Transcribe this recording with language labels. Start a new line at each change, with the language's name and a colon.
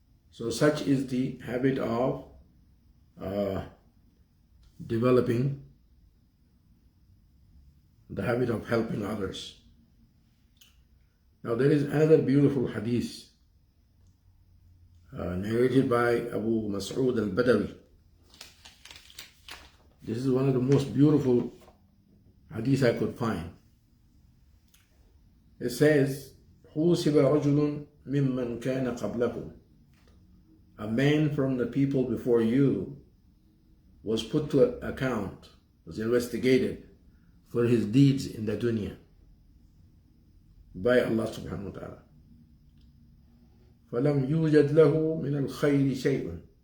English: So such is the habit of developing the habit of helping others. Now there is another beautiful hadith narrated by Abu Mas'ud al-Badawi. This is one of the most beautiful hadith I could find. It says,
Arabic: حُوسِبَ رَجُلٌ مِمَّنْ كَانَ قَبْلَكُمْ.
English: A man from the people before you was put to account, was investigated for his deeds in the dunya by Allah subhanahu wa ta'ala.
Arabic: فَلَمْ يُوجَدْ لَهُ مِنَ الْخَيْرِ شَيْءٌ.